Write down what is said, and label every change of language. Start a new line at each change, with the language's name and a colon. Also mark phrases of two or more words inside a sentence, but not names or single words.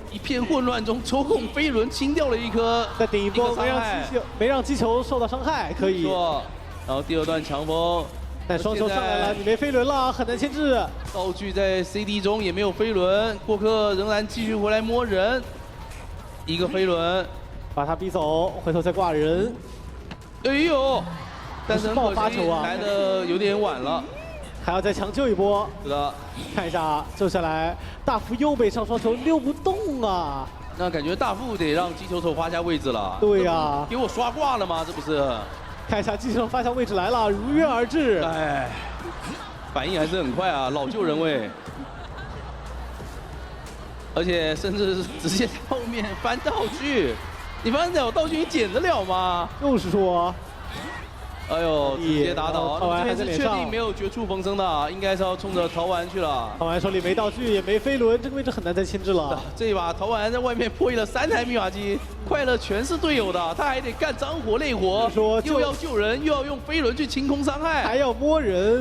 Chinese: 一片混亂中抽空飛輪清掉了1顆，再頂一波沒讓擊球受到傷害，可以。然後第2段強風，但雙球上來了，你沒飛輪了，很難牽制。道具在 CD 中也沒有飛輪，過客仍然繼續回來摸人，一個飛輪把他逼走，回頭再掛人。哎呦！但是爆發球啊，來的有點晚了，還要再強救一波。是的，看一下救下來，大福又被上雙球溜不動啊。那感覺大福得讓擊球手發下位置了。對呀，給我刷掛了嗎？這不是？看一下擊球手發下位置來了，如約而至。哎，反應還是很快啊，老救人位。而且甚至是直接在後面翻道具，你翻得了道具，你撿得了嗎？就是說。哎呦，直接打倒！逃完還是確定沒有絕處逢生的，應該是要衝着逃完去了。逃完手裡沒道具，也沒飛輪，這個位置很難再牽制了。這一把逃完在外面破譯了3台密碼機，快樂全是隊友的，他還得幹髒活累活，又要救人，又要用飛輪去清空傷害，還要摸人，